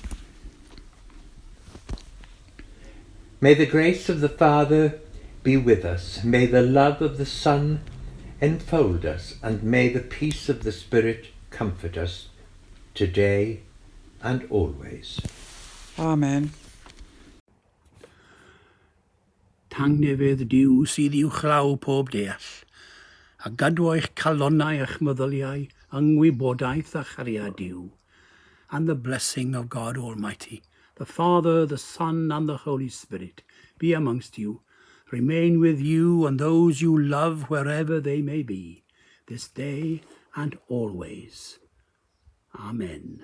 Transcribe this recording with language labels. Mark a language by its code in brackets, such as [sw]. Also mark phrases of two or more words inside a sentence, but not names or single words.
[en] May the grace of the Father be with us. May the love of the Son enfold us, and may the peace of the Spirit comfort us today and always. Amen. [cy] Tangnefydd Duw sydd i'w chlaw pob deall, a gadw eich calonnau eich meddyliau, yngwybodaeth a chariad Duw, [en] and the blessing of God Almighty, the Father, the Son, and the Holy Spirit, be amongst you, remain with you and those you love wherever they may be, this day and always. Amen.